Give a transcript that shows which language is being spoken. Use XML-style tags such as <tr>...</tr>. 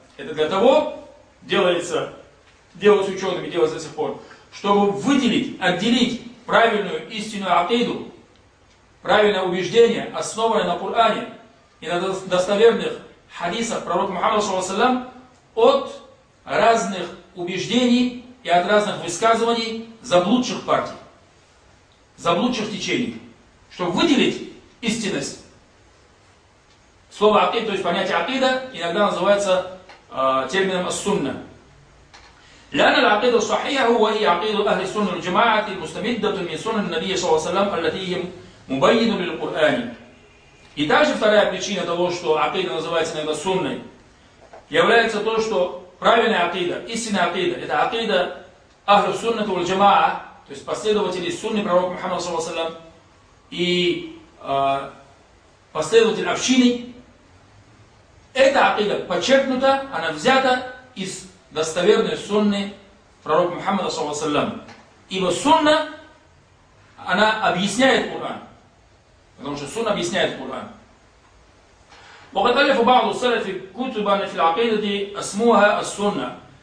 <ru>Это для того делается учеными, делается до сих пор, чтобы отделить правильную истинную акиду, правильное убеждение, основанное на Коране и на достоверных хадисах пророка Мухаммада саллаллаху алейхи ва саллям, от разных убеждений и от разных высказываний заблудших партий, заблудших течений, чтобы выделить истинность. Слово акида, то есть понятие акида, иногда называется термином ас-сунна.</ru> <ar>لأن العقيدة الصحيحة هو هي عقيدة أهل السنة والجماعة المستمدة من سنة النبي صلى الله عليه وسلم التي هي مبينة للقرآن.</ar> <ru>И также вторая причина того, что акида называется иногда сунной, является то, что правильная акида, истинная акида, это акида Ахлю Суннату валь Джамаа, то есть последователи Сунны Пророка Мухаммада саллаллаху алейхи ва саллям и последователи общины. Эта акида подчеркнута, она взята из достоверной Сунны Пророка Мухаммада саллаллаху алейхи ва саллям. Ибо Сунна, она объясняет Куран. Потому что Сунна объясняет Куран.</ru> <ar>وقد ألف بعض السلف كتبا في العقيدة اسمها السنة.</ar>